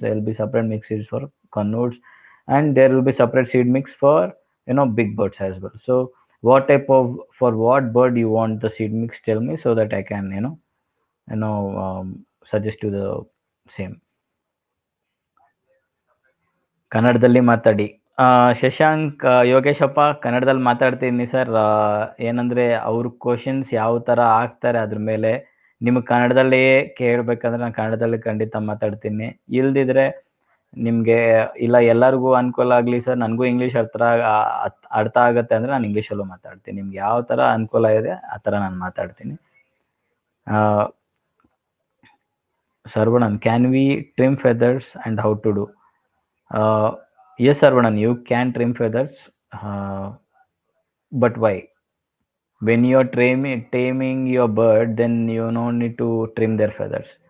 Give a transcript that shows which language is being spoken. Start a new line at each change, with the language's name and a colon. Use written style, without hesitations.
English: There will be separate mix seeds for connotes, and there will be separate seed mix for big birds as well. So what type of for what bird you want the seed mix? Tell me so that I can suggest you the same.
Kannada: ಕನ್ನಡದಲ್ಲಿ ಮಾತಾಡಿ. ಶಶಾಂಕ್, ಯೋಗೇಶಪ್ಪ ಕನ್ನಡದಲ್ಲಿ ಮಾತಾಡ್ತೀನಿ sir. ಏನಂದ್ರೆ ಅವ್ರ questions ಯಾವ ಥರ ಆಗ್ತಾರೆ ಅದ್ರ ಮೇಲೆ ನಿಮಗೆ ಕನ್ನಡದಲ್ಲಿ ಕೇಳಬೇಕಂದ್ರೆ ನಾನು ಕನ್ನಡದಲ್ಲಿ ಖಂಡಿತ ಮಾತಾಡ್ತೀನಿ. ಇಲ್ದಿದ್ರೆ ನಿಮಗೆ ಇಲ್ಲ ಎಲ್ಲರಿಗೂ ಅನುಕೂಲ ಆಗಲಿ ಸರ್, ನನಗೂ ಇಂಗ್ಲೀಷ್ ಅರ್ಥ ಆಗುತ್ತೆ ಅಂದರೆ ನಾನು ಇಂಗ್ಲೀಷಲ್ಲೂ ಮಾತಾಡ್ತೀನಿ. ನಿಮ್ಗೆ ಯಾವ ಥರ ಅನುಕೂಲ ಇದೆ ಆ ಥರ ನಾನು ಮಾತಾಡ್ತೀನಿ.
English: Sarvanan, can we trim feathers and how to do? Yes, Sarvanan, you can trim feathers, but why? When you're taming your bird, then you don't need to trim their feathers.